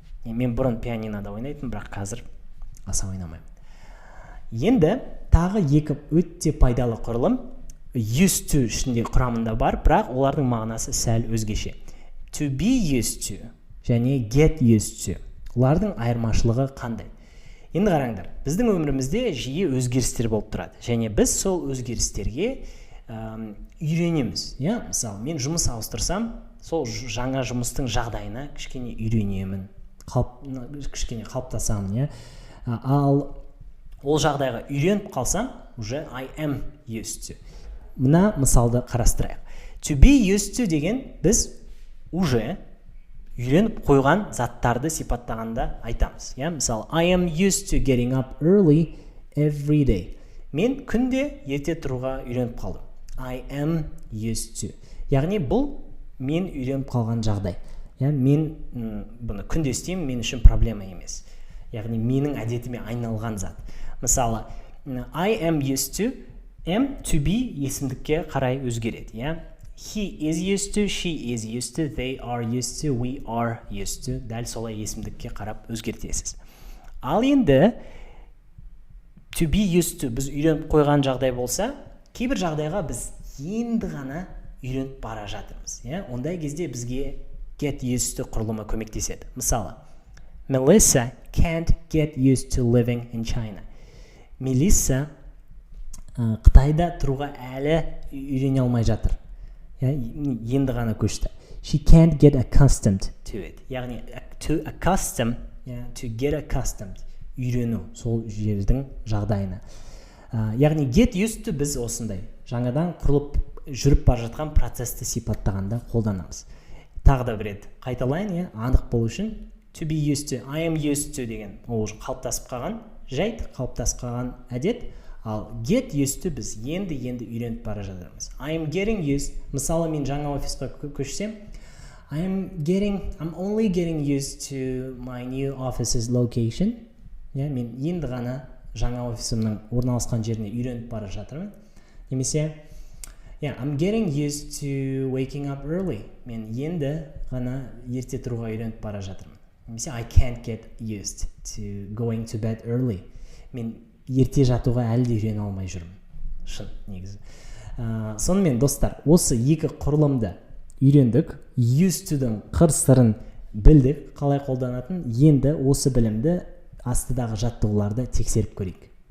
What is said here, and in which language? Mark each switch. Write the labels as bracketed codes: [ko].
[kk] Мен бұрын пианинода ойнайтын, бірақ қазір аса ойнамаймын. Енді тағы екі өте пайдалы құрылым used to ішінде құрамында бар, бірақ олардың мағынасы сәл өзгеше. [en] To be used to және get used to. [kk] Олардың айырмашылығы қандай? Енді қараңдар, біздің өмірімізде жиі өзгерістер болып тұрады. Және біз сол өзгерістерге үйренеміз. Мысалы, мен жұмыс ауыстырсам, сол жаңа жұмыстың жағдайына кішкене үйренемін, кішкене қалыптасамын. Ал ол жағдайға үйреніп қалсам, уже [en] I am used to. [kk] Мына мысалды қарастырайық. To be used to деген біз уже үйреніп қойған заттарды сипаттағанда айтамыз. [en] Мысалы, I am used to getting up early every day. [kk] Мен күнде ерте тұруға үйреніп қалдым. [en] I am used to. [kk] Яғни бұл мен үйреніп қалған жағдай. Мен бұны күнде істеймін, мен үшін проблема емес. Яғни менің әдетіме айналған зат. [en] Мысалы, I am used to, to be [kk] есімдікке қарай өзгереді. [en] He is used to, she is used to, they are used to, we are used to. [kk] Дәл солай есімдікке қарап өзгертесіз. Ал енді to be used to біз үйреніп қойған жағдай болса, кейбір жағдайға біз енді ғана үйреніп бара жатырмыз. Ондай кезде бізге get used to құрылымы көмектеседі. [en] Мысалы, Melissa can't get used to living in China. [kk] Мелисса Қытайда тұруға әлі үйрене алмай жатыр. Енді ғана көшті. [en] She can't get accustomed to it. Яғни to accustom, to get accustomed. [kk] Үйрену сол жердің жағдайына. Яғни get used to біз осындай жаңадан құрылып жүріп бара жатқан процесті сипаттағанда қолданамыз. Тағы да бір рет қайталайын, анық болу үшін to be used to, I am used to деген ол қалыптасып қалған жайт, қалыптасып қалған әдет. Ал get used to біз енді үйреніп бара жатырмыз. [en] I am getting used. Мысалы, [kk] мен жаңа офисқа көшсем, [en] I'm only getting used to my new office's location. [kk] Мен енді ғана жаңа офисымның орналасқан жеріне үйреніп бара жатырмын. [en] Немесе, I'm getting used to waking up early. [kk] Мен енді ғана ерте тұруға үйреніп бара жатырмын. [en] Немесе, I can't get used to going to bed early. [kk] Мен ерте жатуға әлі де үйрене алмай жүрмін. Шын, негізі. Сонымен, достар, осы екі құрылымды үйрендік, used to-дің қыр-сырын білдік, қалай қолданатын. Енді осы білімді астыдағы жаттығуларды тексеріп көрейік.